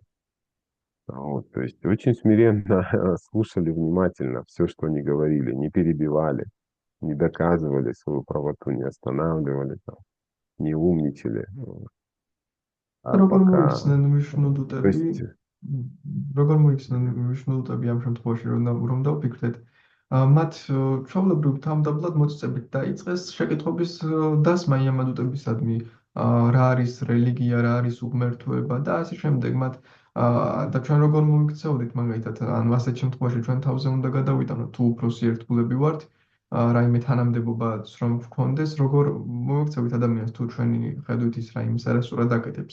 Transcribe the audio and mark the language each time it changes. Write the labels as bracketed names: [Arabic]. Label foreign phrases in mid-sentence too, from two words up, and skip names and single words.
[Russian] Вот, то есть очень смиренно слушали внимательно все, что они говорили, не перебивали, не доказывали свою правоту, не останавливали, там, не умничали. А [Georgian] როგორ [Russian] пока, [Georgian] მოიხსნენ [Russian] то [Georgian] ვიშნუდუტები? [Russian] есть, [Georgian] როგორ მოიხსნენ ვიშნუდუტები ამ შემთხვევაში, რომ დავფიქრდეთ? მათ ჩვეულებრივ თავდაპირველად მოწწებით დაიწყეს შეკითხვების დასმა იამადუტებისადმი, რა არის რელიგია, რა არის უღმერთოება და ასე შემდეგ. და ჩვენ როგორ მოიქცეოდით მაგალითად, ანუ ასეთ შემთხვევაში ჩვენ თავზე უნდა გადავიტანოთ, თუ უფროსი ერთგულები ვართ, რაიმე თანამდებობაც რომ გვქონდეს, როგორ მოიქცევით ადამიანს, თუ ჩვენი ხედვით ის რაიმეს არასწორად აკეთებს.